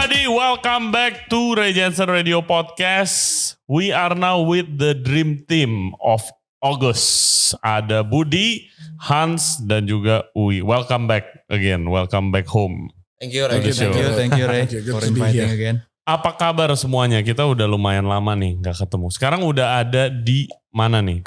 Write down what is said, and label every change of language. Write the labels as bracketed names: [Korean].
[English] Welcome back to Ray Jensen Radio Podcast. We are now with the dream team of August. [Indonesian] Ada Budi, Hans, dan juga Uwi. [English] Welcome back again. Welcome back home. Thank you, Ray. Thank you, Ray, for inviting again. [Indonesian] Apa kabar semuanya? Kita udah lumayan lama nih gak ketemu. Sekarang udah ada di mana nih?